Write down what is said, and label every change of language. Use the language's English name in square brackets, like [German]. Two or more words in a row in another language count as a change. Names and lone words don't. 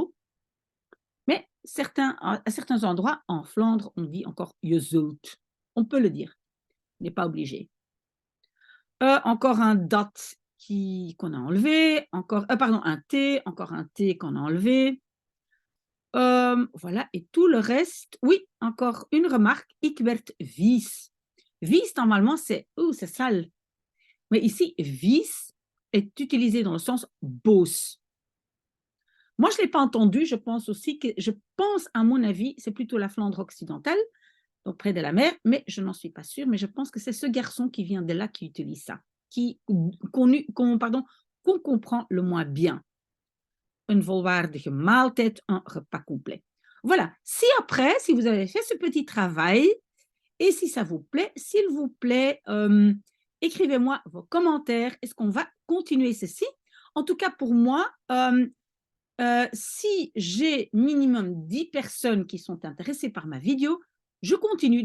[French] Mais à certains endroits, en Flandre, on dit encore [Dutch] je zult. [French] On peut le dire, on n'est pas obligé. Encore un dat qu'on a enlevé, pardon, un T, encore un T qu'on a enlevé. Voilà, et tout le reste, oui, encore une remarque, [Dutch] ik werd vies. [French] Vies, normalement, c'est sale. Mais ici, vies est utilisé dans le sens boos. Moi, je ne l'ai pas entendu, je pense, à mon avis, c'est plutôt la Flandre occidentale, donc près de la mer, mais je n'en suis pas sûre, mais je pense que c'est ce garçon qui vient de là qui utilise ça, qu'on comprend le moins bien. [Dutch] Een volwaardige maaltijd, [French] un repas complet. Voilà, si vous avez fait ce petit travail, et si ça vous plaît, s'il vous plaît, écrivez-moi vos commentaires. Est-ce qu'on va continuer ceci? En tout cas, pour moi, si j'ai minimum 10 personnes qui sont intéressées par ma vidéo, je continue.